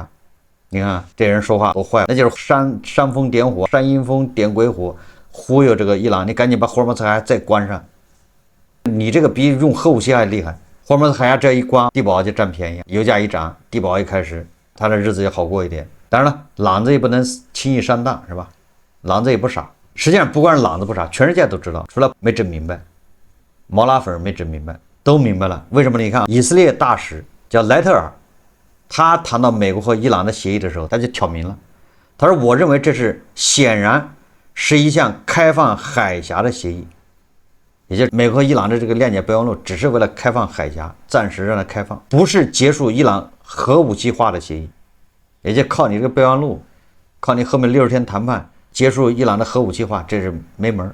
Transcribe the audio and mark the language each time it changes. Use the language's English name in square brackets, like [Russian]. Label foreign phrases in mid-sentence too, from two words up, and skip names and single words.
[Chinese] 你看這人說話多壞，那就是煽風點火，煽陰風點鬼火，忽悠這個伊朗，你趕緊把霍爾木茲海峽再關上，你這個比用核武器還厲害。霍爾木茲海峽這一關，地保就占便宜，油價一漲，地保一開始他的日子也好過一點。當然了，朗子也不能輕易上當，是吧？朗子也不傻，實際上不光是朗子不傻，全世界都知道，除了沒整明白，毛拉粉没整明白，都明白了。為什麼？你看以色列大使叫萊特爾， 他談到美國和伊朗的協議的時候，他就挑明了，他說：“ 我認為這是顯然是一項開放海峽的協議，也就是美國和伊朗的這個鏈接備忘錄，只是為了開放海峽，暫時讓它開放，不是結束伊朗核武器化的協議。也就靠你這個備忘錄，靠你後面60天談判結束伊朗的核武器化，這是沒門。